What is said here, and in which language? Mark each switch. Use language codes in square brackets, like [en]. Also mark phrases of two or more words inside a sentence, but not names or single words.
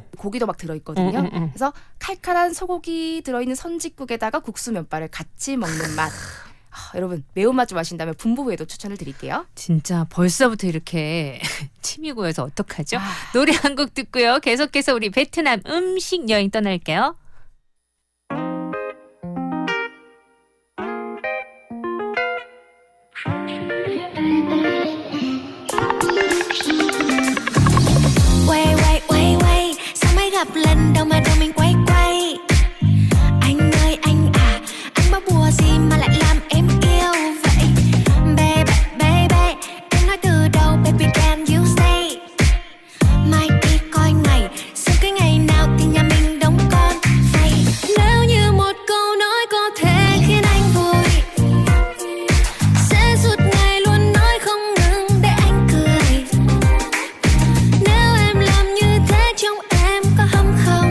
[ko] 고기도 막 들어있거든요. 그래서 칼칼한 소고기 들어있는 선지국에다가 국수 면발을 같이 먹는 맛. 여러분 매운맛 좀 아신다면 분부회도 추천을 드릴게요. 진짜 벌써부터 이렇게 침이 고여서 어떡하죠? 노래 한 곡 듣고요. 계속해서 우리 베트남 음식 여행 떠날게요. [vi] Quay sao mới gặp lần đầu mà đầu mình quay quay. Anh ơi anh à, anh báo bùa gì mà lại làm em yêu vậy? [en] Baby baby, [vi] em nói từ đầu [en] baby can you stay? [vi] Mai đi coi ngày, xem cái ngày nào thì nhà mình đóng con vậy. Nếu như một câu nói có thể khiến anh vui, sẽ suốt ngày luôn nói không ngừng để anh cười. Nếu em làm như thế trong em có hâm không?